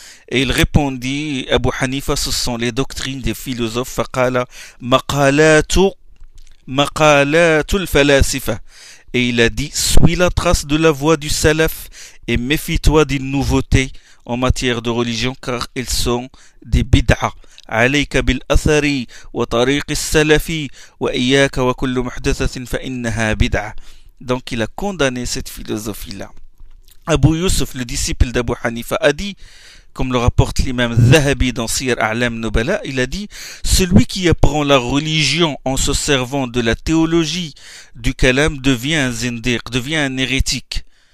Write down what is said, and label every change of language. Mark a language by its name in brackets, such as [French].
[French] Et il répondit, Abu Hanifa, ce sont les doctrines des philosophes. [Arabic] Faqala maqalatu al-falasifa. [French] Et il a dit: suis la trace de la voie du salaf et méfie-toi des nouveautés en matière de religion, car elles sont des bid'a. [Arabic] عليك بالأثر وطريق السلف وإياك وكل محدثة فإنها بدعة. [French] Donc il a condamné cette philosophie-là. Abu Yusuf, le disciple d'Abu Hanifa, a dit, comme le rapporte l'imam Zahabi dans Sir A'lam Nubala, il a dit: celui qui apprend la religion en se servant de la théologie du kalam devient un zindiq, devient un hérétique.